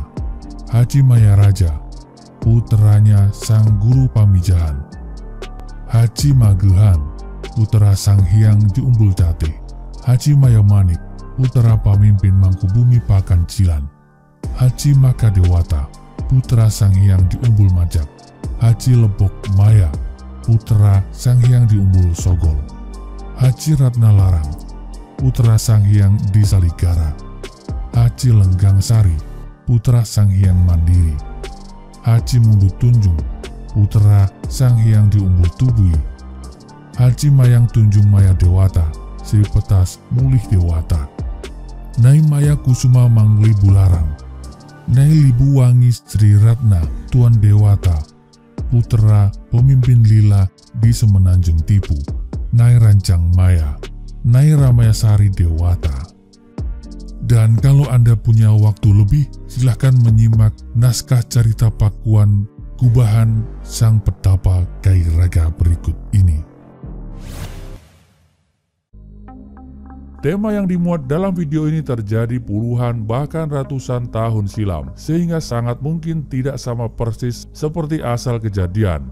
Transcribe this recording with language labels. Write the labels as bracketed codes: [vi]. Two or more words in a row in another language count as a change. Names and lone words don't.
[id] Haji Maya Raja, puteranya Sang Guru Pamijahan. Haji Magehan, putra Sang Hyang di Umbul Jati. Haji Maya Manik, putra pamimpin Mangkubumi Pakancilan. Haji Maka Dewata, putra Sang Hyang di Umbul Majak. Haji Lebok Maya, putra Sang Hyang di Umbul Sogol. Haji Ratna Larang, putra Sang Hyang di Saligara. Haji Lenggang Sari, putra Sang Hyang Mandiri. Haji Mundu Tunjung, putra Sang Hyang di Umbul Tubui. Haji Mayang Tunjung Maya Dewata, Sri Petas Mulih Dewata. Nyai Maya Kusuma Manglibu Larang. Nyai Libu Wangi Sri Ratna Tuan Dewata, putra pemimpin lila di Semenanjung Tipu. Nyai Rancang Maya, Nyai Ramayasari Dewata. Dan kalau Anda punya waktu lebih, silahkan menyimak naskah cerita Pakuan Gubahan Sang Petapa Kairaga berikut ini. Tema yang dimuat dalam video ini terjadi puluhan bahkan ratusan tahun silam, sehingga sangat mungkin tidak sama persis seperti asal kejadian.